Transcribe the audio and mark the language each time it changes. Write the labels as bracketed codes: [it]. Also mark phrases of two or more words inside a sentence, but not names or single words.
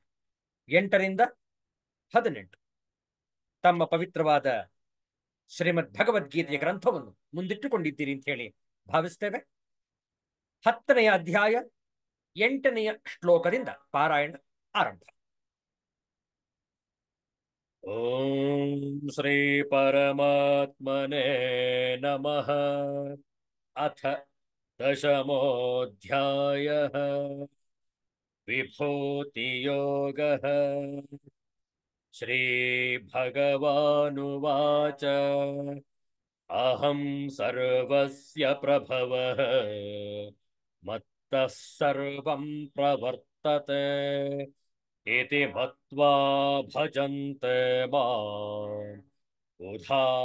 [kn] 8ರಿಂದ 18 ತಮ್ಮ ಪವಿತ್ರವಾದ ಶ್ರೀಮದ್ ಭಗವದ್ಗೀತೆಯ ಗ್ರಂಥವನ್ನು ಮುಂದಿಟ್ಟುಕೊಂಡಿದ್ದೀರಿ ಅಂತ ಹೇಳಿ ಭಾವಿಸ್ತೇವೆ. 10ನೆಯ ಅಧ್ಯಾಯ 8ನೆಯ ಶ್ಲೋಕದಿಂದ ಪಾರಾಯಣ ಆರಂಭ. [sa] ॐ श्री परमात्मने नमः. अथ दशमोऽध्यायः विभूतियोगः. श्रीभगवानुवाच अहं सर्वस्य प्रभवः मत्तः सर्वं प्रवर्तते इति मत्वा भजन्ते माम् उधा